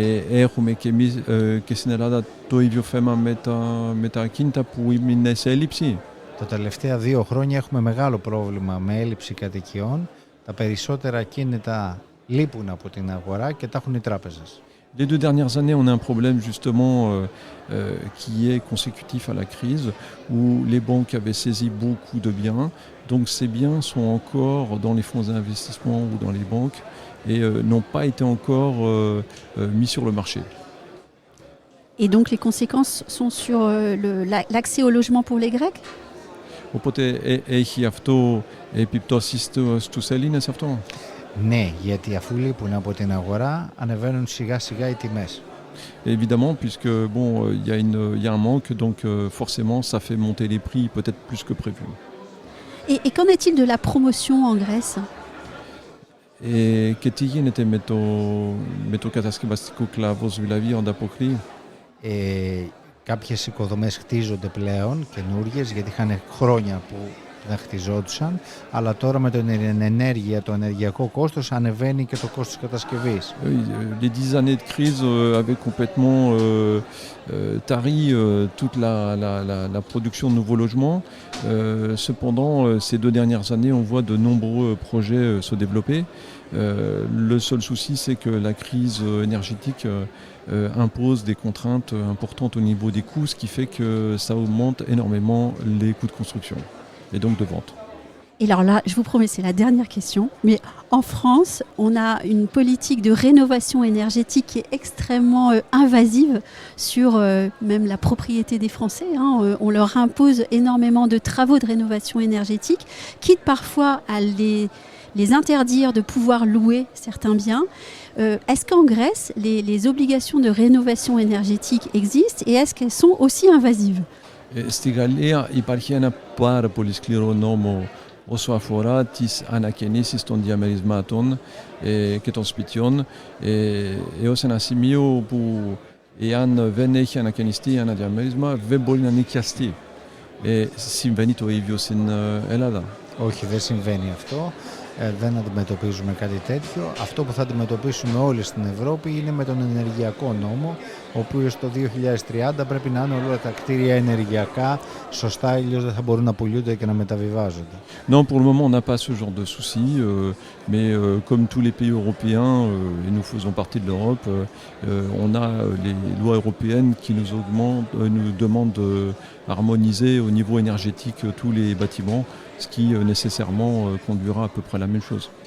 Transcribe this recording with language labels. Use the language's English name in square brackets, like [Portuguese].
[Greek] Έχουμε και εμείς και στην Ελλάδα το ίδιο θέμα με τα ακίνητα που είναι σε έλλειψη. Τα τελευταία 2 χρόνια έχουμε μεγάλο πρόβλημα με έλλειψη κατοικιών. Τα περισσότερα ακίνητα λείπουν από την αγορά και τα έχουν οι τράπεζες. [French] Les 2 dernières années, on a un problème justement qui est consécutif à la crise, où les banques avaient saisi beaucoup de biens. Donc ces biens sont encore dans les fonds d'investissement ou dans les banques et n'ont pas été encore mis sur le marché. Et donc les conséquences sont sur l'accès au logement pour les Grecs? [Greek] Οπότε έχει αυτό επιπτώσεις στους Έλληνες αυτό? Ναι, γιατί αφού λείπουν από την αγορά, ανεβαίνουν σιγά σιγά οι τιμές. [French] Évidemment, puisque bon, il y a un manque, donc forcément, ça fait monter les prix peut-être plus que prévu. Et qu'en est-il de la promotion en Grèce? [Greek] Και τι γίνεται με το κατασκευαστικό κλάδος, δηλαδή ανταποκρίνει? Κάποιες οικοδομές χτίζονται πλέον καινούργιες γιατί είχαν χρόνια που δεν χτιζόντουσαν, αλλά τώρα με την ενέργεια, το ενεργειακό κόστος ανεβαίνει και το κόστος κατασκευής. [French] Les 10 années de crise avaient complètement tari toute la production de nouveaux logements. Cependant, ces 2 dernières années, on voit de nombreux projets se développer. Le seul souci, c'est que la crise énergétique impose des contraintes importantes au niveau des coûts, ce qui fait que ça augmente énormément les coûts de construction et donc de vente. Et alors là, je vous promets, c'est la dernière question. Mais en France, on a une politique de rénovation énergétique qui est extrêmement invasive sur même la propriété des Français. On leur impose énormément de travaux de rénovation énergétique, quitte parfois à les interdire de pouvoir louer certains biens. Est-ce qu'en Grèce, les obligations de rénovation énergétique existent et est-ce qu'elles sont aussi invasives? [Greek] Στη Γαλλία υπάρχει ένα πάρα πολύ σκληρό νόμο όσο αφορά τις ανακαινήσεις των διαμερισμάτων και των σπιτιών έως ένα σημείο που εάν δεν έχει ανακαινιστεί ένα διαμέρισμα δεν μπορεί να νοικιαστεί. Συμβαίνει το ίδιο στην Ελλάδα? Όχι, δεν συμβαίνει αυτό. Δεν αντιμετωπίζουμε κάτι τέτοιο. Αυτό που θα αντιμετωπίσουμε όλοι στην Ευρώπη είναι με τον ενεργειακό νόμο, ο οποίος το 2030 πρέπει να είναι όλα τα κτίρια ενεργειακά σωστά, αλλιώς δεν θα μπορούν να πουλούνται και να μεταβιβάζονται. [French] Non, pour le moment, on n'a pas ce genre de soucis, mais comme tous les pays européens, et nous faisons partie de l'Europe, on a les lois européennes qui nous demandent d'harmoniser au niveau énergétique tous les bâtiments, ce qui nécessairement conduira à peu près la même chose.